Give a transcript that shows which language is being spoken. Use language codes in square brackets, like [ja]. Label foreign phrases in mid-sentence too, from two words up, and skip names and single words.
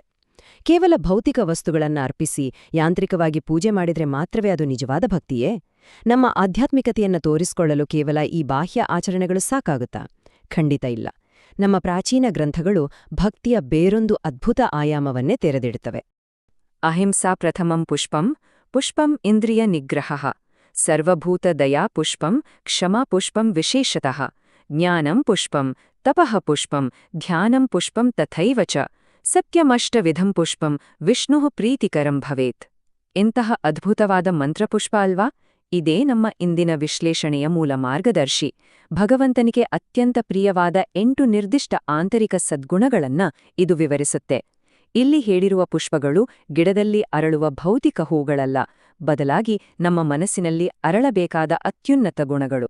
[kn] ಕೇವಲ ಭೌತಿಕ ವಸ್ತುಗಳನ್ನ ಅರ್ಪಿಸಿ ಯಾಂತ್ರಿಕವಾಗಿ ಪೂಜೆ ಮಾಡಿದ್ರೆ ಮಾತ್ರವೇ ಅದು ನಿಜವಾದ ಭಕ್ತಿಯೇ? ನಮ್ಮ ಆಧ್ಯಾತ್ಮಿಕತೆಯನ್ನ ತೋರಿಸಿಕೊಳ್ಳಲು ಕೇವಲ ಈ ಬಾಹ್ಯ ಆಚರಣೆಗಳು ಸಾಕಾಗುತ್ತಾ? ಖಂಡಿತ ಇಲ್ಲ. ನಮ್ಮ ಪ್ರಾಚೀನ ಗ್ರಂಥಗಳು ಭಕ್ತಿಯ ಬೇರೊಂದು ಅದ್ಭುತ ಆಯಾಮವನ್ನೇ ತೆರೆದಿಡುತ್ತವೆ. [sa] ಅಹಿಂಸಾ ಪ್ರಥಮಂ ಪುಷ್ಪಂ ಪುಷ್ಪಂ ಇಂದ್ರಿಯ ನಿಗ್ರಹಃ ಸರ್ವಭೂತ ದಯಾ ಪುಷ್ಪಂ ಕ್ಷಮಾ ಪುಷ್ಪಂ ವಿಶೇಷತಃ ಜ್ಞಾನಂ ಪುಷ್ಪಂ ತಪಃ ಪುಷ್ಪಂ ಧ್ಯಾನಂ ಪುಷ್ಪಂ ತಥೈವ ಚ ಸತ್ಯಮಷ್ಟವಿಧಂ ಪುಷ್ಪಂ ವಿಷ್ಣುಃ ಪ್ರೀತಿಕರಂ ಭವೇತ್. [kn] ಇಂತಹ ಅದ್ಭುತವಾದ ಮಂತ್ರಪುಷ್ಪ ಅಲ್ವಾ? ಇದೇ ನಮ್ಮ ಇಂದಿನ ವಿಶ್ಲೇಷಣೆಯ ಮೂಲ ಮಾರ್ಗದರ್ಶಿ. ಭಗವಂತನಿಗೆ ಅತ್ಯಂತ ಪ್ರಿಯವಾದ 8 ನಿರ್ದಿಷ್ಟ ಆಂತರಿಕ ಸದ್ಗುಣಗಳನ್ನ ಇದು ವಿವರಿಸುತ್ತೆ. ಇಲ್ಲಿ ಹೇಳಿರುವ ಪುಷ್ಪಗಳು ಗಿಡದಲ್ಲಿ ಅರಳುವ ಭೌತಿಕ ಹೂಗಳಲ್ಲ, ಬದಲಾಗಿ ನಮ್ಮ ಮನಸ್ಸಿನಲ್ಲಿ ಅರಳಬೇಕಾದ ಅತ್ಯುನ್ನತ ಗುಣಗಳು.